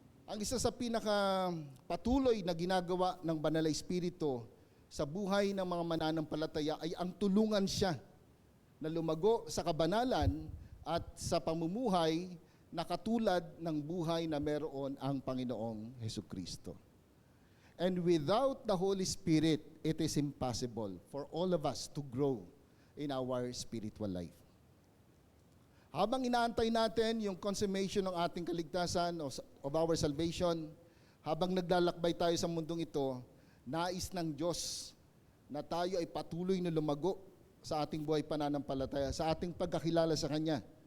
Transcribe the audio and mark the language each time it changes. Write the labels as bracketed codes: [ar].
[tl] Ang isa sa pinakapatuloy na ginagawa ng Banal na Espiritu sa buhay ng mga mananampalataya ay ang tulungan siya na lumago sa kabanalan at sa pamumuhay na katulad ng buhay na meron ang Panginoong Hesukristo. [en] And without the Holy Spirit, it is impossible for all of us to grow in our spiritual life. [tl] Habang inaantay natin yung consummation ng ating kaligtasan [en] of our salvation, [tl] habang naglalakbay tayo sa mundong ito, nais ng Diyos na tayo ay patuloy na lumago sa ating buhay pananampalataya, sa ating pagkakilala sa Kanya.